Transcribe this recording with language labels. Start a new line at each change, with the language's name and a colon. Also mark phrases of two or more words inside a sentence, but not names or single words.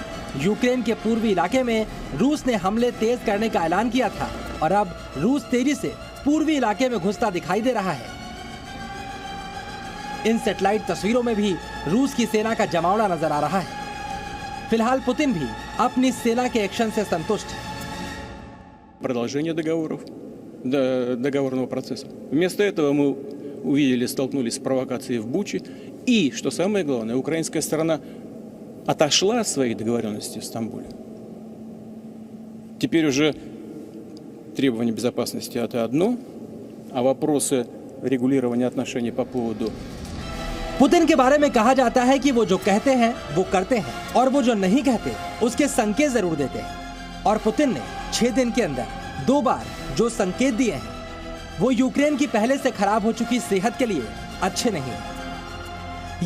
Hindi: यूक्रेन के पूर्वी इलाके में रूस ने हमले तेज करने का ऐलान किया था और अब रूस तेजी से पूर्वी इलाके में घुसता दिखाई दे रहा है। इन सैटेलाइट तस्वीरों में भी रूस की सेना का जमावड़ा नजर आ रहा है। फिलहाल पुतिन भी अपनी सेना के एक्शन से संतुष्ट है।
Russian: Продолжение договорного процесса. Вместо этого мы столкнулись с провокацией в Буче. И, что самое главное, украинская сторона отошла от своих договоренностей в Стамбуле. Теперь уже требования безопасности – это одно, а вопросы регулирования отношений по поводу...
Hindi: पुतिन के बारे में कहा जाता है कि वो जो कहते हैं वो करते हैं और वो जो नहीं कहते उसके संकेत जरूर देते हैं। और पुतिन ने 6 दिन के अंदर 2 बार जो संकेत दिए हैं वो यूक्रेन की पहले से खराब हो चुकी सेहत के लिए अच्छे नहीं हैं।